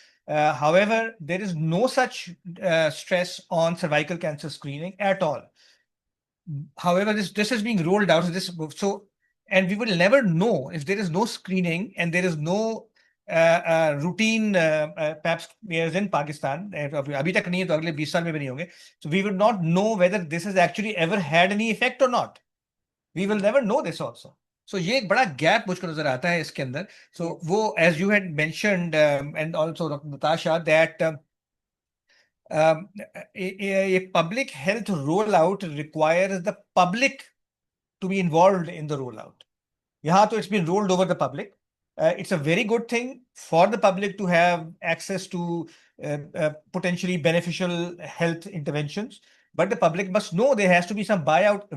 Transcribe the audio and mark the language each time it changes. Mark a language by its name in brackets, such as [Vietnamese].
[English] However, there is no such stress on cervical cancer screening at all. However, this is being rolled out. And we will never know if there is no screening and there is no routine pap smears in Pakistan. [Hindi] अभी तक नहीं है, तो अगले 20 साल में भी नहीं होंगे. [English] So we would not know whether this has actually ever had any effect or not. We will never know this also. [Hindi] So ये एक बड़ा gap मुझको नजर आता है इसके अंदर. [English] So वो, as you had mentioned, and also Dr. Natasha, that a public health rollout requires the public to be involved in the rollout. [Hindi] यहाँ तो [English] it's been rolled over the public. It's a very good thing for the public to have access to potentially beneficial health interventions, but the public must know there has to be some buyout.